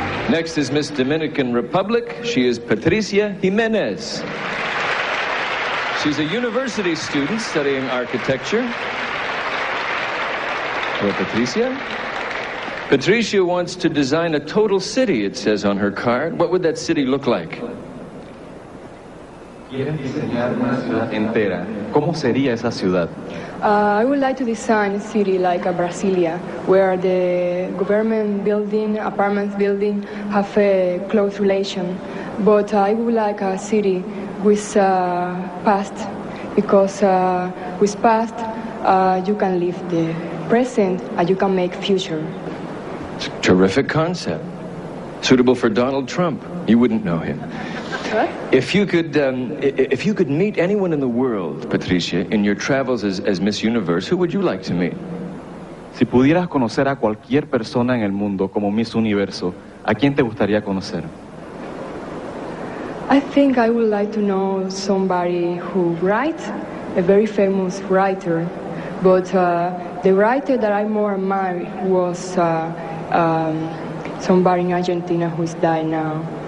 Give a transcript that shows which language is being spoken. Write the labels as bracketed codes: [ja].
[en] Next is Miss Dominican Republic. She is Patricia Jimenez. She's a university student studying architecture. Hello, Patricia. Patricia wants to design a total city, it says on her card. What would that city look like? [es] Quieren diseñar una ciudad entera. ¿Cómo sería esa ciudad? [en] I would like to design a city like Brasilia, where the government building, apartments building have a close relation. But I would like a city with past, because with past you can live the present and you can make future. It's a terrific concept. Suitable for Donald Trump. You wouldn't know him. What? If you could meet anyone in the world, Patricia, in your travels as Miss Universe, who would you like to meet? [es] Si pudieras conocer a cualquier persona en el mundo como Miss Universo, ¿a quién te gustaría conocer? [en] I think I would like to know somebody who writes, a very famous writer. But the writer that I more admire was somebody in Argentina who's died now.